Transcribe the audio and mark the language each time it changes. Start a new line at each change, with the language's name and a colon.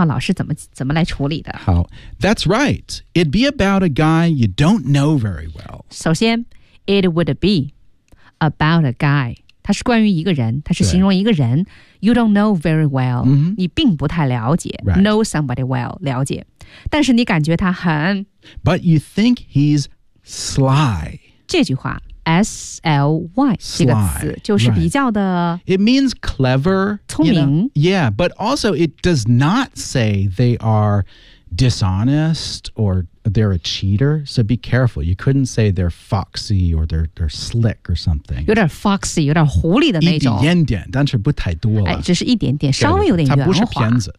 Chinese: 同学们已经表现得很好了，马克老师也给各位同学20进20个同学做了详细的批改，大家下来看一看，我们的整理组的同学会做好文本发在微信公众号里。来吧，我们来看看这句话老师怎么来处理的。好，
English: That's right, it'd be about a guy you don't know very well.
Chinese: 首先，
English: it would be about a guy,
Chinese: 它是关于一个人，它是形容一个人。
English: You don't know very well. Mm-hmm.
Chinese: 你并不太了解。
English: Right. Know somebody well.
Chinese: 了解。但是你感觉他很。
English: But you think he's sly.
Chinese: 这句话 S-L-Y 这个词 就是比较的。
English: Right. It means clever.
Chinese: 聪明。
English: You know? Yeah, but also it does not say they are dishonest or they're a cheater, so be careful. You couldn't say they're foxy or they're slick or something.
Chinese: 有点 foxy, 有点狐狸的那种。一点点, 但是不太多了。只是一点点, 稍微有点圆滑。它不是骗子,